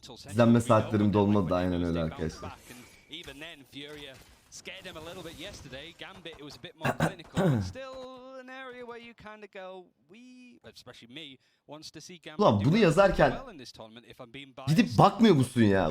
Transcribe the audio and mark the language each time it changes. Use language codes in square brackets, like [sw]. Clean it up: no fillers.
[tr] İzlenme saatlerim dolmadı da aynen öyle arkadaşlar. [en] Even then, Furia scared him a little bit yesterday. Gambit, it was a bit more clinical. Still an area where you kind of go, especially me, wants to see Gambit. [tr] Ulan bunu yazarken gidip bakmıyor musun ya?